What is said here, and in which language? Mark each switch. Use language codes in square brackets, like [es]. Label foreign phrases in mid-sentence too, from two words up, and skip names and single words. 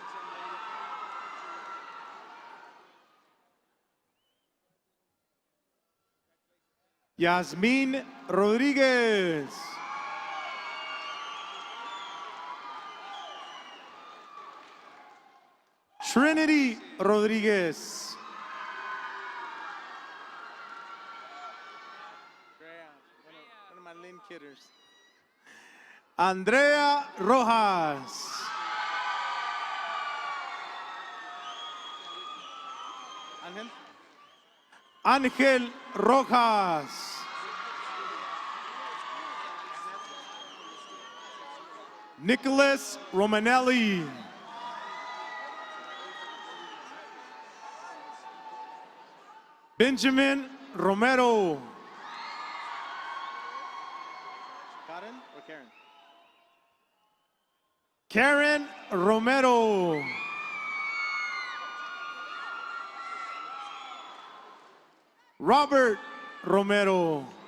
[en] Yasmin Rodriguez. Trinity Rodriguez. One of my lame kidders. Andrea Rojas. Ángel Rojas. Nicholas Romanelli. Benjamin Romero. Karen or Karen? Karen Romero. Robert Romero.